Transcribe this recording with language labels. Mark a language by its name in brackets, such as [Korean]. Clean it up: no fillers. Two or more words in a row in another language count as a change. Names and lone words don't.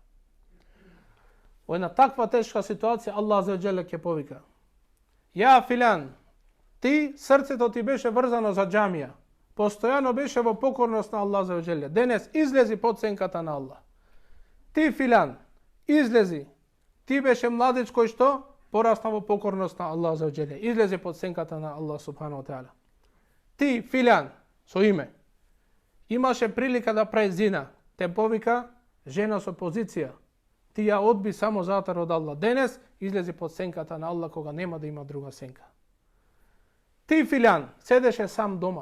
[Macedonian] Во една таква тешка ситуација Аллах [Arabic] عز وجل [Macedonian] ќе повика: [Arabic] "يا فلان, [Macedonian] ти срцето ти беше врзано за џамија, постојано беше во покорност на Аллах [Arabic] عز وجل. [Macedonian] Денес излези под сенката на Аллах. Ти филан, излези. Ти беше младич кој што порасна во покорност на Аллах [Arabic] عز وجل. [Macedonian] Излези под сенката на Аллах [Arabic] سبحانه وتعالى. [Macedonian] Ти филан, со име, имаше прилика да прави зина, те повика жена со позиција. Ти ја одби само затор од Аллах. Денес излези под сенката на Аллах кога нема да има друга сенка. Ти филан, седеше сам дома.